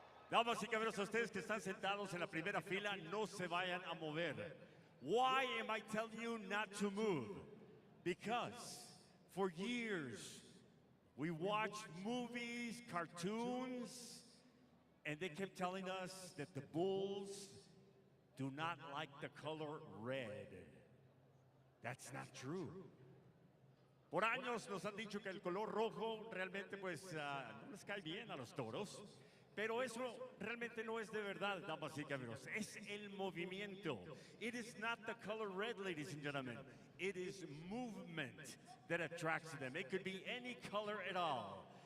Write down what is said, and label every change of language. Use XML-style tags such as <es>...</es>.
<es>Damas y caballeros, a ustedes que están sentados en la primera fila, no se vayan a mover.</es> <en>Why am I telling you not to move? Because for years, we watched movies, cartoons, and they kept telling us that the bulls do not like the color red. That's not true.</en> <es>Por años nos han dicho que el color rojo realmente pues no les cae bien a los toros, pero eso realmente no es de verdad, damas y caballeros. Es el movimiento.</es> <en>It is not the color red, ladies and gentlemen. It is movement that attracts them. It could be any color at all.</en>